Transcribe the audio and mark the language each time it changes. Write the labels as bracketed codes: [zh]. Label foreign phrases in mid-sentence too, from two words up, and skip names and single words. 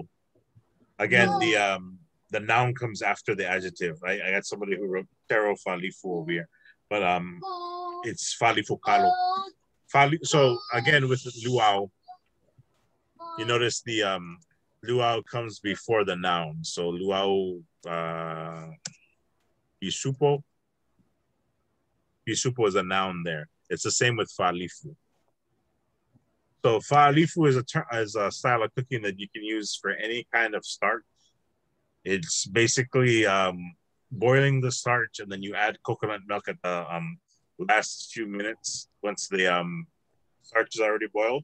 [en] Again, the noun comes after the adjective. I got somebody who wrote [sm] tero falifu [en] over here, but it's [sm] falifu kalo. [en] So again, with the luau, you notice the luau comes before the noun. [sm] So luau pisupo. [en] Pisupo is a noun there. It's the same with fa'alifu. So fa'alifu is a style of cooking that you can use for any kind of starch. It's basically boiling the starch, and then you add coconut milk at the last few minutes once the starch is already boiled.